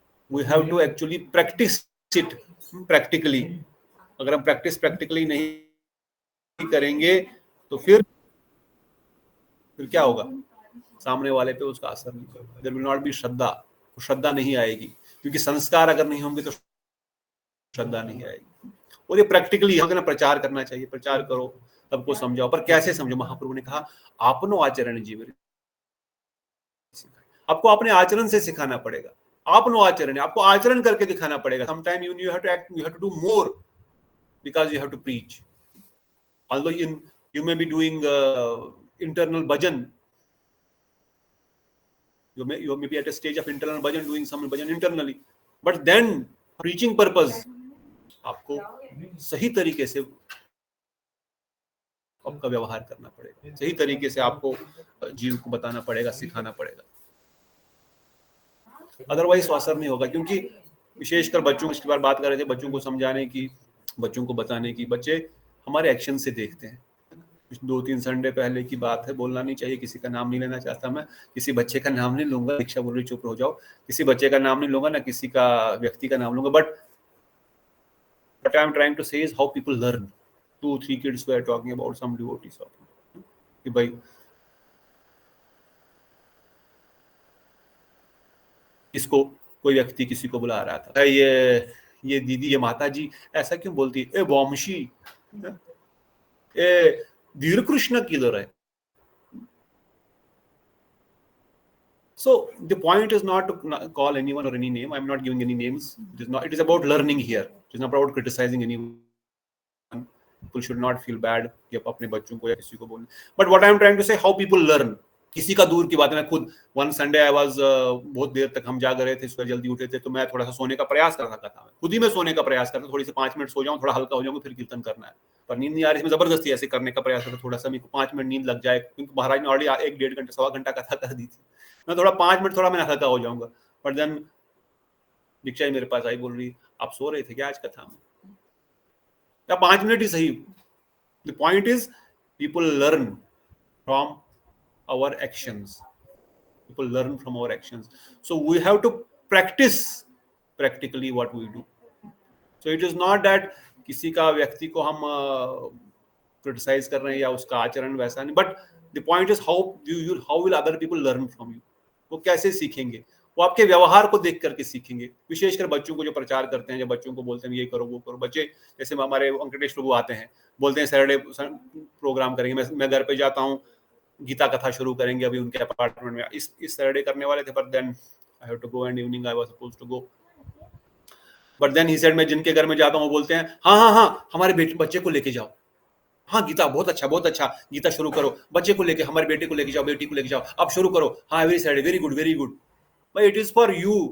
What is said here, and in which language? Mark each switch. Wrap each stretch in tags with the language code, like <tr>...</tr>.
<en>we have to actually practice it practically।</en> <hi>अगर हम practically नहीं करेंगे तो फिर क्या होगा? सामने वाले पे उसका असर नहीं होगा।</hi> <en>there will not be shraddha,</en> <hi>श्रद्धा नहीं आएगी, क्योंकि संस्कार अगर नहीं होंगे तो श्रद्धा नहीं आएगी। और ये प्रैक्टिकली यहाँ ना प्रचार करना चाहिए, प्रचार करो, सबको समझाओ, पर कैसे समझो? महाप्रभु ने कहा आपनो आचरण जीवन, आपको अपने आचरण से सिखाना पड़ेगा। आपनो आचरण, आपको आचरण करके दिखाना पड़ेगा।</hi> <en>Sometime you have to act, you have to do more because you have to preach. Although you may be doing internal bhajan, you may be at a stage of internal bhajan, doing some bhajan internally, but then preaching purpose</en> <hi>आपको सही तरीके से आपका व्यवहार करना पड़ेगा, सही तरीके से आपको जीव को बताना पड़ेगा, सिखाना पड़ेगा, अदरवाइज असर नहीं होगा। क्योंकि विशेषकर बच्चों की बार बात कर रहे थे, बच्चों को समझाने की, बच्चों को बताने की, बच्चे हमारे एक्शन से देखते हैं। 2-3 संडे पहले की बात है, बोलना नहीं चाहिए, किसी का नाम नहीं लेना चाहता मैं, किसी बच्चे का नाम नहीं लूंगा, दीक्षा बोल रही चुप हो जाओ, किसी बच्चे का नाम नहीं लूंगा, ना किसी का व्यक्ति का नाम लूंगा, but</hi> <en>what I am trying to say is how people learn.</en> <hi>2-3</hi> <en>kids were talking about some devotees of</en> <hi>कि भाई इसको कोई व्यक्ति किसी को बुला रहा था, ये दीदी, ये माता जी ऐसा क्यों बोलती है? ए वंशी, ए धीर कृष्ण किधर है?</hi> <en>So the point is not to call anyone or any name. I am not giving any names. It is about learning here. It is not about criticizing anyone. People should not feel bad</en> <hi>कि अपने बच्चों को या किसी को बोलने।</hi> <en>But what I am trying to say, how people learn.</en> <hi>किसी का दूर की बात है। मैं खुद</hi> <en>one Sunday I was</en> <hi>बहुत देर तक हम जाग रहे थे, सुबह जल्दी उठे थे, तो मैं थोड़ा सा सोने का प्रयास कर रहा था। खुद ही मैं सोने का प्रयास करता, थोड़ी सी 5 मिनट सो जाऊं, थोड़ा हल्का हो जाऊंगा, फिर कीर्तन करना है। पर नींद नहीं आ रही, इसमें जबरदस्ती ऐसे करने का प्रयास करता, थोड़ा सा मेरे को 5 मिनट नींद लग जाए, क्योंकि महाराज ने ऑलरेडी 1-1.5 घंटा, 1.25 घंटा कथा कर दी थी। मैं थोड़ा 5 मिनट थोड़ा मैं हल्का हो जाऊंगा, बट देन दीक्षा जी मेरे पास आई, बोल रही आप सो रहे थे क्या आज कथा में, या 5 मिनट ही सही।</hi> <en>The point is people learn from our actions, people learn from our actions, so we have to practice practically what we do. So it is not that</en> <hi>किसी का व्यक्ति को हम क्रिटिसाइज कर रहे हैं या उसका आचरण वैसा नहीं,</hi> <en>but the point is how will other people learn from you,</en> <hi>वो कैसे सीखेंगे, वो आपके व्यवहार को देख करके सीखेंगे। विशेषकर बच्चों को जो प्रचार करते हैं, जब बच्चों को बोलते हैं ये करो वो करो, बच्चे जैसे हमारे वेंकटेश प्रभु आते हैं, बोलते हैं सैटरडे प्रोग्राम करेंगे, मैं घर पे जाता हूँ, गीता कथा शुरू करेंगे अभी उनके अपार्टमेंट में, इस सैटरडे करने वाले थे,</hi> <en>but then I have to go</en> <hi>and evening I was supposed to go, but then he said मैं जिनके घर में जाता हूँ वो बोलते हैं हाँ हमारे बच्चे को लेके जाओ, हाँ गीता बहुत अच्छा गीता शुरू करो, बच्चे को लेके, हमारे बेटे को लेके जाओ, बेटी को लेके जाओ, अब शुरू करो,</hi> <en>हाँ every Saturday, very good भाई, it is for you.</en>